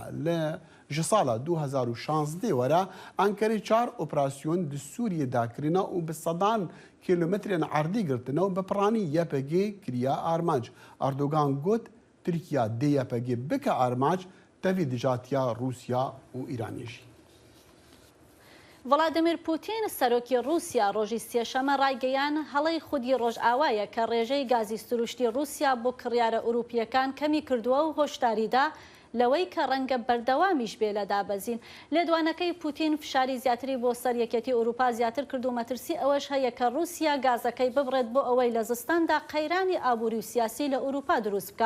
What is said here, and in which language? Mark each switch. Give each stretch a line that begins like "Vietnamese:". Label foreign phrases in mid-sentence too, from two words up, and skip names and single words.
Kurdish: Li ji sala 2016 were Enkerê 4 operasyon di Sûriyê dakirîne û bi sedan kilometrên erdî girtine û bi piranî YPG kiriye armanc. Erdogan got Tirkiye dê YPG bike armanc tevî dijatiya Rûsya û Îranê jî.
Central Kurdish: ڤڵادیمیر پوتین سەرۆکی رووسیا ڕۆژی سێشەمە ڕایگەیان هەڵەی خودی ڕۆژئاوایە کە ڕێژەی گازی سروشتی رووسیا بۆ کڕیارە ئوروپیەکان کەمی کردووە و هۆشداریدا لەوەی کە ڕەنگە بەردەوامیش بێ لە دابەزین. لێدوانەکەی پوتین فشاری زیاتری بۆ سەر یەکێتی ئوروپا زیاتر کرد و مەترسی ئەوەش هەیە کە رووسیا گازەکەی ببڕێت بۆ ئەوەی لە زستاندا قەیرانی ئابووری و سیاسی لە ئوروپا دروست بکە.